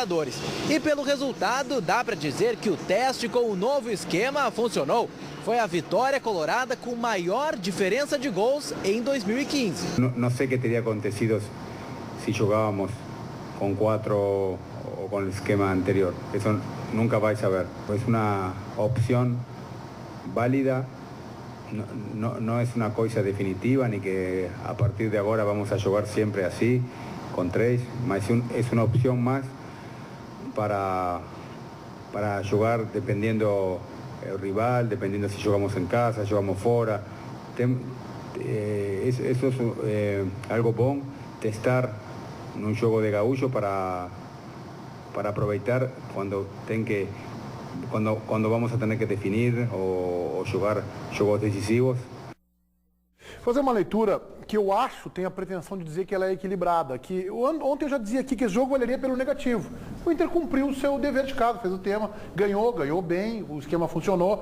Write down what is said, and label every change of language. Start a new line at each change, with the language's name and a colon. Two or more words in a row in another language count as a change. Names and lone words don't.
Portuguese: E pelo resultado, dá para dizer que o teste com o novo esquema funcionou. foi a vitória colorada com maior diferença de gols em 2015. Não sei o que teria acontecido se jogávamos com 4 ou com o esquema anterior. Isso nunca vai saber. É uma opção válida.
Spanish: No es una cosa definitiva ni que a partir de ahora vamos a jugar siempre así, con 3, mas es una opción más para jugar dependiendo el rival, dependiendo si jugamos en casa, jugamos fuera. Eso es algo
Portuguese: bom, testar
Spanish: en un juego de gaúcho para aprovechar
Portuguese: quando vamos a ter que definir ou jogar jogos decisivos. Fazer uma leitura que eu acho tem a pretensão de dizer que ela é equilibrada. Que ontem eu já dizia aqui que esse jogo valeria pelo negativo. O Inter cumpriu o seu dever de casa, fez o tema, ganhou bem, o esquema funcionou.